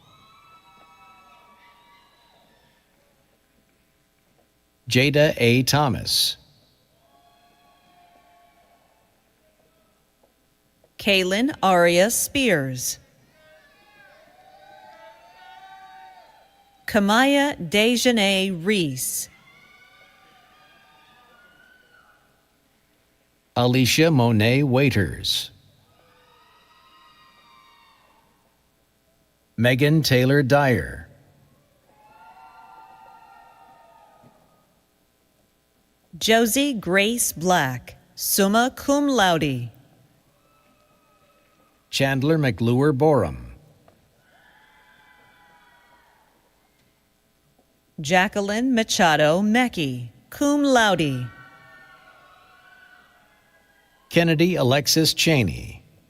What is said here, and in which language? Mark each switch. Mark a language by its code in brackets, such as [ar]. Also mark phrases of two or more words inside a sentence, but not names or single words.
[en] Jada A. Thomas. Kaylin Aria Spears. Kamaya Dejanay Reese. Alicia Monet Waiters. Megan Taylor Dyer. Josie Grace Black, [la] summa cum laude. [en] Chandler McLure Borum. Jacqueline Machado Mecki. [la] cum laude. [en] Kennedy Alexis Cheney.